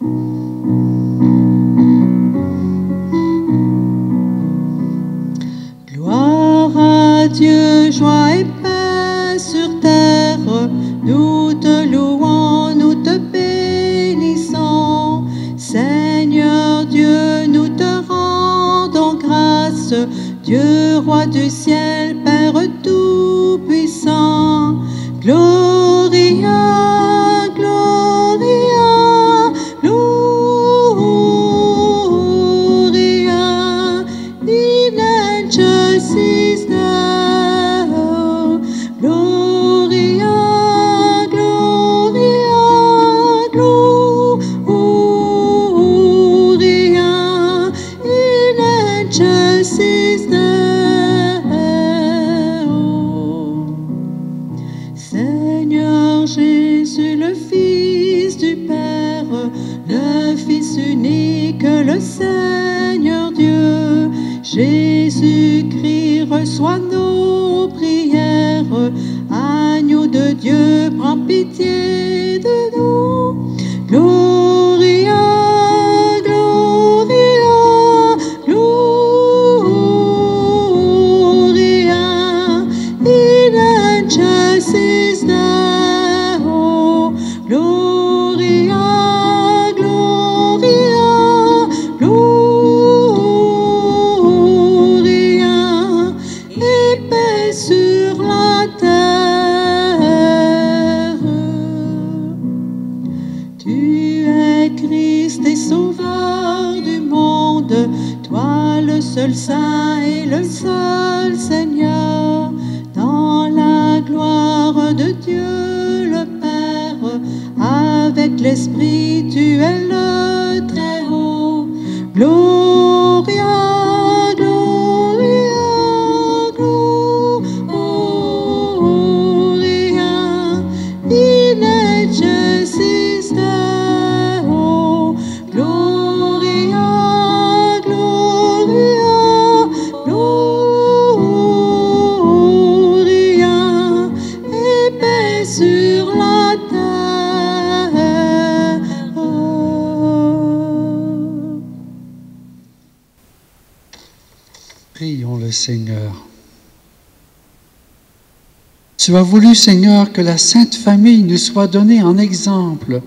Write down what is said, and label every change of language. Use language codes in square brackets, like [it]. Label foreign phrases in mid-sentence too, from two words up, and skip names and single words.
[fr] Gloire à Dieu, joie et paix sur terre, nous te louons, nous te bénissons. Seigneur Dieu, nous te rendons grâce, Dieu roi du ciel, Père tout-puissant. [la] Gloria, Gloria, Gloria, in excelsis Deo. Gloria, Gloria, Gloria, in excelsis Deo. [fr] Seigneur Jésus, le Fils du Père, le Fils unique, le Seigneur Dieu, Jésus-Christ, reçois nos prières. Agneau de Dieu, prends pitié de nous. [la] Gloria, Gloria, Gloria, in excelsis Deo. Gloria, Gloria, Gloria, [fr] et paix sur la terre. Tu es Christ et Sauveur du monde, toi le seul Saint et le seul Seigneur, dans la gloire de Dieu le Père, avec l'Esprit tu es le Très-Haut. [la] Gloria, Gloria, Gloria, in excelsis Deo. Gloria, Gloria, Gloria, [fr] et paix sur la terre. Prions le Seigneur. Tu as voulu, Seigneur, que la Sainte Famille nous soit donnée en exemple.